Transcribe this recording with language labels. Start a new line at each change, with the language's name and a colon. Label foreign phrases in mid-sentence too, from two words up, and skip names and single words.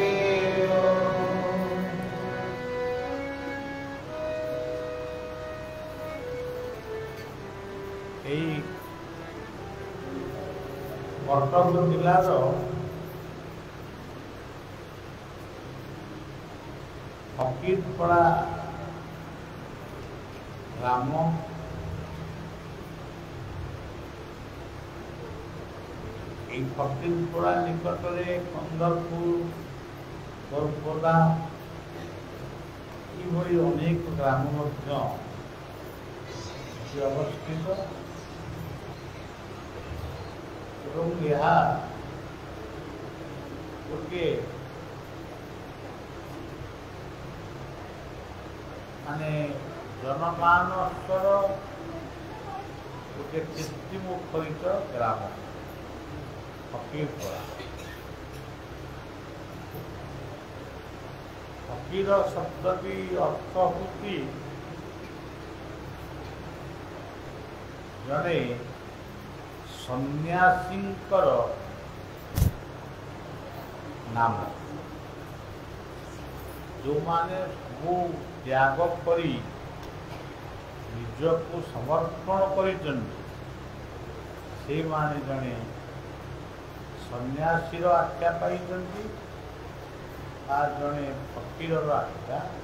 Odia: କଟକ ଜିଲାର ଫକୀରପଡ଼ା ଗ୍ରାମ ଫକୀରପଡ଼ା ନିକଟରେ କନ୍ଦରପୁର ବରପଦା ଏ ଅନେକ ଗ୍ରାମ ଅବସ୍ଥିତ ଗୋଟେ ମାନେ ଜନମାନସର ଗୋଟେ କୀର୍ତ୍ତିମୁଖରିତ ଗ୍ରାମ ଫକୀରପଡ଼ା। ଫକୀର ଶବ୍ଦଟି ଅର୍ଥ ହୋତି ଜଡ଼େ ସନ୍ୟାସୀଙ୍କର ନାମ ଯୋ ମାନେ ସବୁ ତ୍ୟାଗ କରି ନିଜକ ସମର୍ପଣ ସେ ମାନେ ଜଡ଼େ ସନ୍ୟାସୀର ଆଖ୍ୟା ପାଇ ଜଡ଼େ ଫକୀର ଆଖ୍ୟା।